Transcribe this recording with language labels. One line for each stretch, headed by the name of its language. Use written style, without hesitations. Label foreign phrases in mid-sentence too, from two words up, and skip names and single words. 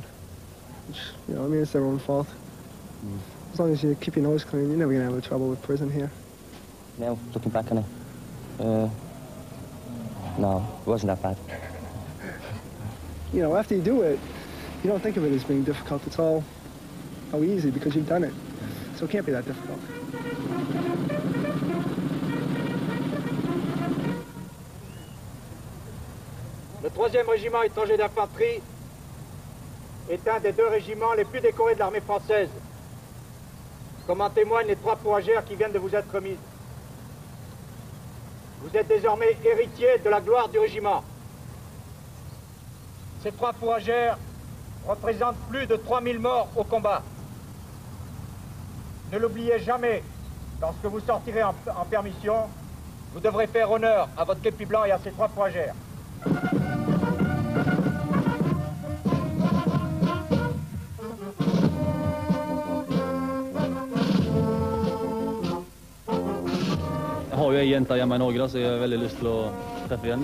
English: Which, you know, I mean, it's their own fault. As long as you keep your nose clean, you're never going to have trouble with prison here. Now, looking back on it, no, it wasn't that bad. You know, after you do it, you don't think of it as being difficult. It's all how easy because you've done it. So it can't be that difficult.
French: Le 3e régiment étranger d'infanterie est un des 2 régiments les plus décorés de l'armée française, comme en témoignent les 3 fourragères qui viennent de vous être remises. Vous êtes désormais héritier de la gloire du régiment. Ces 3 fourragères représentent plus de 3000 morts au combat. Ne l'oubliez jamais, lorsque vous sortirez en permission, vous devrez faire honneur à votre képi blanc et à ces 3 fourragères.
Norwegian: Jeg har jo en jente hjemme i Norge, da, så jeg har veldig lyst til å treffe igjen.